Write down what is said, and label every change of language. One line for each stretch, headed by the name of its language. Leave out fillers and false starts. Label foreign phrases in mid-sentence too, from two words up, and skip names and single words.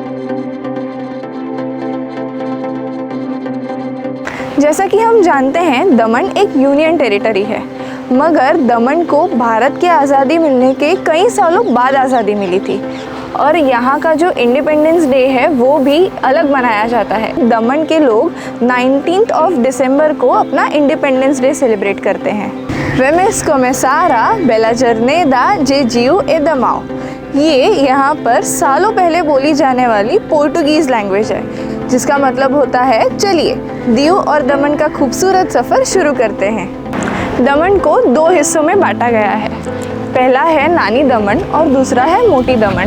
Hindi: जैसा कि हम जानते हैं दमन एक
English: union territory
Hindi: है, मगर दमन को भारत की आज़ादी मिलने के कई सालों बाद आज़ादी मिली थी और यहाँ का जो
English: independence day
Hindi: है वो भी अलग मनाया जाता है। दमन के लोग 19 दिसंबर को अपना
English: independence day
Hindi: सेलिब्रेट करते हैं।
Portuguese: Vamos começar a Bela Jornada de Diu e Damau।
Hindi: ये यहाँ पर सालों पहले बोली जाने वाली
English: Portuguese language
Hindi: है, जिसका मतलब होता है चलिए दीव और दमन का खूबसूरत सफ़र शुरू करते हैं। दमन को दो हिस्सों में बांटा गया है, पहला है नानी दमन और दूसरा है मोटी दमन।